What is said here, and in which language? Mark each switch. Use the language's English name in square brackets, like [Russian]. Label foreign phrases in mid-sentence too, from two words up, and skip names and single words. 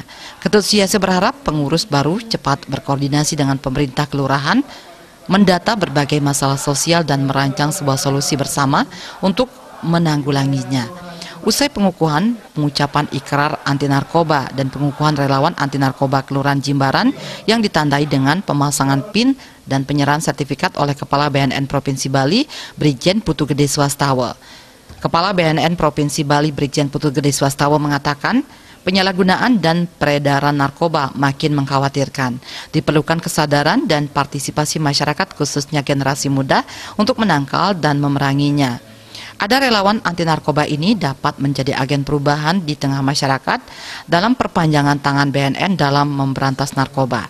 [Indonesian] Ketut Siase berharap pengurus baru cepat berkoordinasi dengan pemerintah kelurahan, mendata berbagai masalah sosial dan merancang sebuah solusi bersama untuk menanggulanginya. Usai pengukuhan, pengucapan ikrar anti narkoba dan pengukuhan relawan anti narkoba Kelurahan Jimbaran yang ditandai dengan pemasangan PIN dan penyerahan sertifikat oleh Kepala BNN Provinsi Bali, Brigjen Putu Gede Swastawa. Kepala BNN Provinsi Bali Brigjen Putu Gede Swastawa mengatakan penyalahgunaan dan peredaran narkoba makin mengkhawatirkan. Diperlukan kesadaran dan partisipasi masyarakat khususnya generasi muda untuk menangkal dan memeranginya. Ada relawan anti narkoba ini dapat menjadi agen perubahan di tengah masyarakat dalam perpanjangan tangan BNN dalam memberantas narkoba.